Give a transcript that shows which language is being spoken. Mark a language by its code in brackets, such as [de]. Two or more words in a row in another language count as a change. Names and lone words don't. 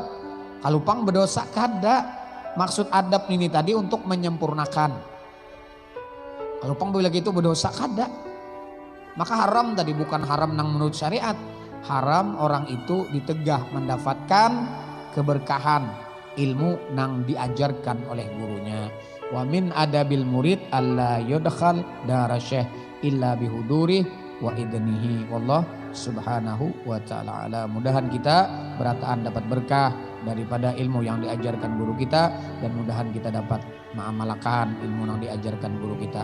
[bjn] Kalau pang berdosa kada. Maksud adab ini tadi untuk menyempurnakan. Kalau pang bilang gitu berdosa kada. Maka haram tadi bukan haram nang menurut syariat. Haram orang itu ditegah mendapatkan keberkahan ilmu nang diajarkan oleh gurunya. [ar] ومن آداب المريد ألا يدخل دار الشيخ إلا بحضوره وإذنه. والله سبحانه وتعالى على. [bjn] Mudahan kita berataan dapat berkah daripada ilmu yang diajarkan guru kita, dan mudahan kita dapat mengamalkan ilmu yang diajarkan guru kita.